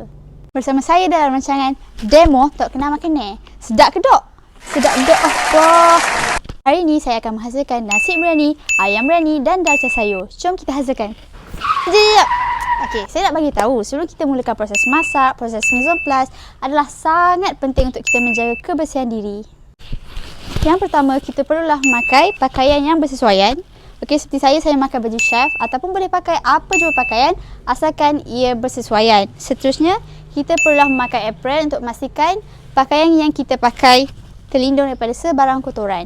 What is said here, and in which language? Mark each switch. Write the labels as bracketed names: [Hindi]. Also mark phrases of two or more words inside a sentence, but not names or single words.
[Malay] Bersama saya dalam rancangan demo Tok Kena Makan Ni. Sedap ke dok? Sedap dok. Wah. Hari ini saya akan menghasilkan nasi biryani, ayam biryani dan dalca sayur. Jom kita hasilkan. Sekejap. Okey, saya nak bagi tahu sebelum kita mulakan proses masak, proses [French] mise en place [Malay] adalah sangat penting untuk kita menjaga kebersihan diri. Yang pertama, kita perlulah memakai pakaian yang bersesuaian. Okey, seperti saya memakai baju chef ataupun boleh pakai apa jua pakaian asalkan ia bersesuaian. Seterusnya, kita perlulah memakai apron untuk memastikan pakaian yang kita pakai terlindung daripada sebarang kotoran.